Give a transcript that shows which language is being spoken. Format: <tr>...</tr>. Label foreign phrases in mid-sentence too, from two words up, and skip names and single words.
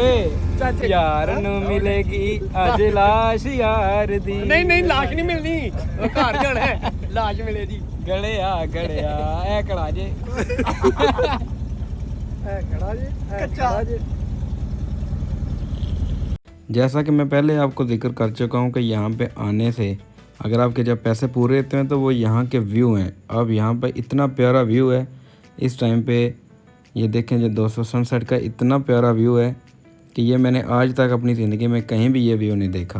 <pa>ਕਿਵੇਂ ਯਾਰ ਨੂੰ ਮਿਲੇਗੀ ਅੱਜ ਲਾਸ਼ ਯਾਰ ਦੀ ਨਹੀਂ ਲਾਸ਼ ਨਹੀਂ ਮਿਲਣੀ ਘਰ ਜਾਣਾ ਲਾਸ਼ ਮਿਲੇ ਜੀ ਗੜੀਆ ਗੜੀਆ ਏ ਕੜਾ ਜੇ ਖੜਾ ਜੇ ਕੱਚਾ ਜੇ।</pa> <hi>जैसा कि मैं पहले आपको जिक्र कर चुका हूँ कि यहाँ पे आने से अगर आपके जब पैसे पूरे होते हैं तो वो यहाँ के व्यू हैं। अब यहाँ पे इतना प्यारा व्यू है इस टाइम पे, ये देखें जो दोस्तों सनसेट का इतना प्यारा व्यू है कि ये मैंने आज तक अपनी ज़िंदगी में कहीं भी ये व्यू नहीं देखा।</hi>